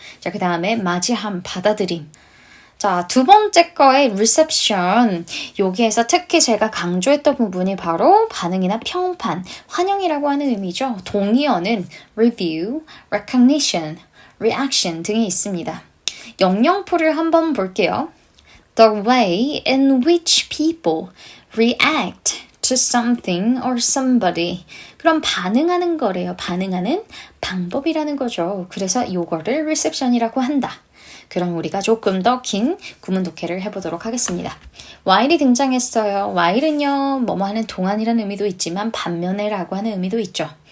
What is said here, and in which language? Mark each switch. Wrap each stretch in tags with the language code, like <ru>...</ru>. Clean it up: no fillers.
<ko>자, 그 다음에 맞이함, 받아들임. 자, 두 번째 거의 reception, 여기에서 특히 제가 강조했던 부분이 바로 반응이나 평판, 환영이라고 하는 의미죠. 동의어는 review, recognition, reaction 등이 있습니다. 영영포를 한번 볼게요.</ko> <en>The way in which people react to something or somebody.</en> <ko>그럼 반응하는 거래요. 반응하는 방법이라는 거죠. 그래서 이거를 reception이라고 한다. 그럼 우리가 조금 더 긴 구문 독해를 해보도록 하겠습니다. while이 등장했어요. while은요, 뭐뭐 하는 동안이라는 의미도 있지만 반면에라고 하는 의미도 있죠.</ko>